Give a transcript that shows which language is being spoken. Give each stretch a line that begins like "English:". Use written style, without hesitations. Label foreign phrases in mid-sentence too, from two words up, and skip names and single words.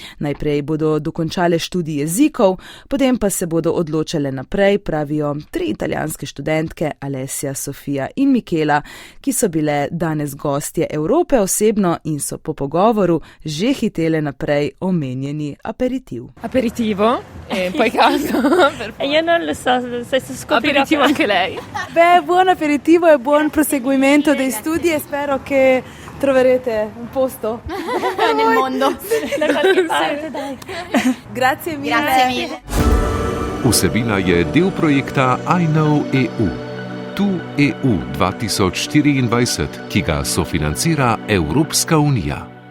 Slovenian: Najprej bodo dokončale študij jezikov, držav, potem pa se bodo odločale naprej, pravijo 3 italijanske študentke, Alessia, Sofia in Michela, ki so bile danes gostje Evrope osebno in so po pogovoru že hitele naprej omenjeni aperitiv.
Italian: Aperitivo e poi casa. Io non lo so, se scoprirò. Aperitivo anche lei. Beh, buon aperitivo e buon proseguimento dei studi e spero che troverete un posto nel mondo. Da qualche parte, dai. Grazie mille. Grazie mille.
Slovenian: Vsebina je del projekta I Know EU. Tu EU 2024, ki ga sofinancira Evropska unija.